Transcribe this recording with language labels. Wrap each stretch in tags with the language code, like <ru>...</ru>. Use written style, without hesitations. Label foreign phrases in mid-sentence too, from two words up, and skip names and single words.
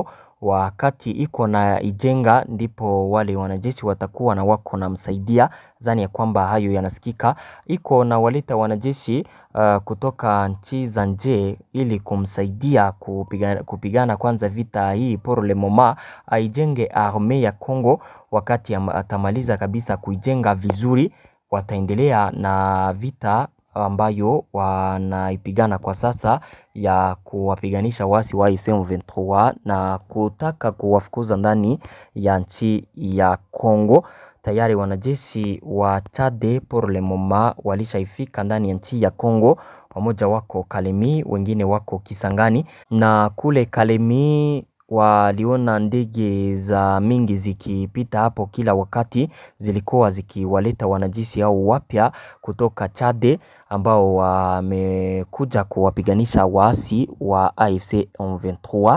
<sw>Wakati iko na ijenga ndipo wale wanajeshi watakuwa na wako na msaidia. Zani ya kwamba hayo yanasikika, iko na waleta wanajeshi kutoka nchi za nje ili kumsaidia kupigana kwanza vita hii</sw> <fr>pour le moment,</fr> <sw>aijenge arme ya Kongo. Wakati atamaliza kabisa kuijenga vizuri, wataendelea na vita ambayo wanaipigana kwa sasa ya kuwapiganisha wasi wa AFC M23 na kutaka kuwafukuza ndani ya nchi ya Kongo. Tayari wanajeshi wa Chad</sw> <fr>pour le moment</fr> <sw>walishaifika ndani ya nchi ya Kongo. Wamoja wako Kalemi, wengine wako Kisangani, na kule Kalemi waliona ndege za mingi zikipita hapo kila wakati, zilikuwa zikiwaleta wanajeshi au wapya kutoka Chad ambao wamekuja kuwapiganisha waasi wa AFC M23.</sw>